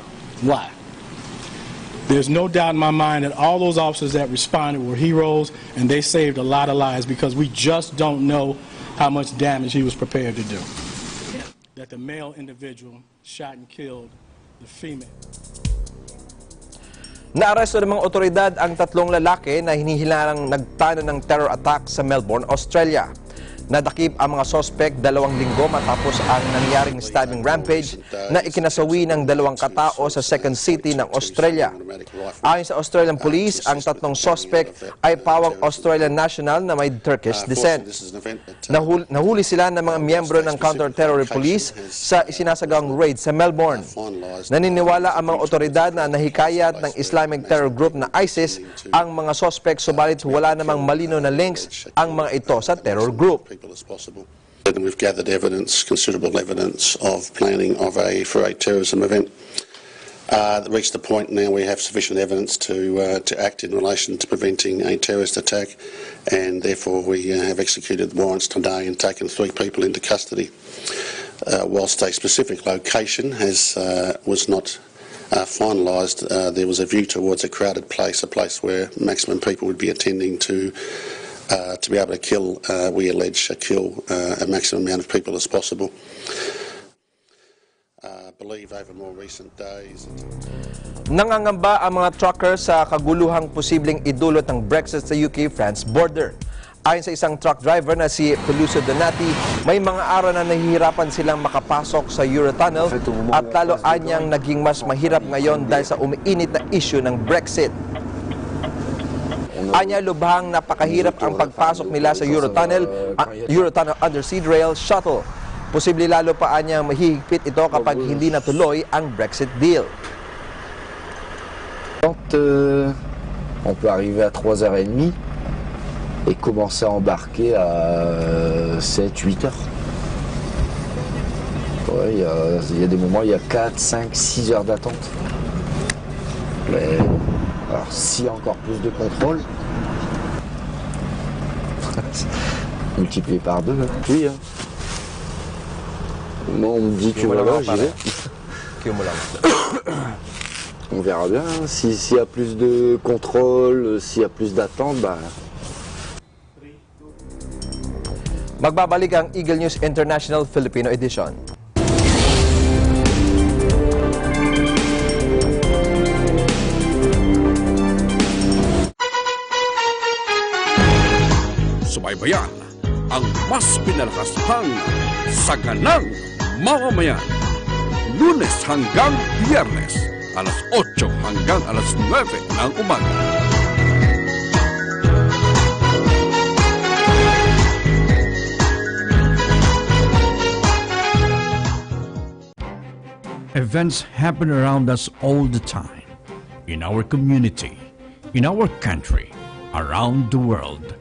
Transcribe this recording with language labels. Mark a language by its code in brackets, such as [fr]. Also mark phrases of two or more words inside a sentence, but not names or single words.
[en] Why? There's no doubt in my mind that all those officers that responded were heroes, and they saved a lot of lives because we just don't know how much damage he was prepared to do. That the male individual shot and killed the female. [tl] Naaresto ng mga otoridad ang 3 lalaki na hinihilalang nagtana ng [en] terror attack [tl] sa Melbourne, Australia. Nadakip ang mga sospek 2 linggo matapos ang nangyaring [en] stabbing rampage [tl] na ikinasawi ng 2 katao sa [en] second city [tl] ng Australia. Ayon sa Australian Police, ang 3 sospek ay pawang [en] Australian national [tl] na may [en] Turkish descent. [tl] Nahuli sila ng mga miyembro ng Counter-Terror Police sa isinasagang raid sa Melbourne. Naniniwala ang mga otoridad na nahikayat ng [en] Islamic terror group [tl] na ISIS ang mga sospek, subalit wala namang malino na links ang mga ito sa [en] terror group. As possible. And we've gathered evidence, considerable evidence of planning for a terrorism event. Reached the point now we have sufficient evidence to act in relation to preventing a terrorist attack, and therefore we have executed warrants today and taken 3 people into custody. Whilst a specific location was not finalised, there was a view towards a crowded place, a place where maximum people would be attending to be able to kill, we allege, kill a maximum amount of people as possible. Believe over more recent days. [tl] Nangangamba ang mga truckers sa kaguluhang posibleng idulot ng Brexit sa UK-France border. Ayon sa isang [en] truck driver [tl] na si Peluso Donati, may mga araw na nahihirapan silang makapasok sa Eurotunnel at lalo anyang naging mas mahirap ngayon dahil sa umiinit na issue ng Brexit. Anya, lubhang napakahirap ang pagpasok nila sa Eurotunnel [en] undersea rail shuttle. [tl] Posible lalo pa anya mahihigpit ito kapag hindi natuloy ang Brexit deal. [fr] On peut arriver à 3h30 et commencer à embarquer à 7-8 heures. Ouais, il y a des moments, il y a 4, 5, 6 heures d'attente. Mais alors, s'il y a encore plus de contrôle, multiplié par 2, hein. Oui. Hein. Moi, on me dit que voilà, j'y vais. On verra bien. S'il y a plus de contrôle, s'il y a plus d'attente, bah. [tl] Magbabalik ang Eagle News International Filipino Edition. Subaybayan ang mas pinalakashang saganang mamamayan. Lunes hanggang Biyernes, alas 8 hanggang alas 9 ng umaga. [en] Events happen around us all the time, in our community, in our country, around the world.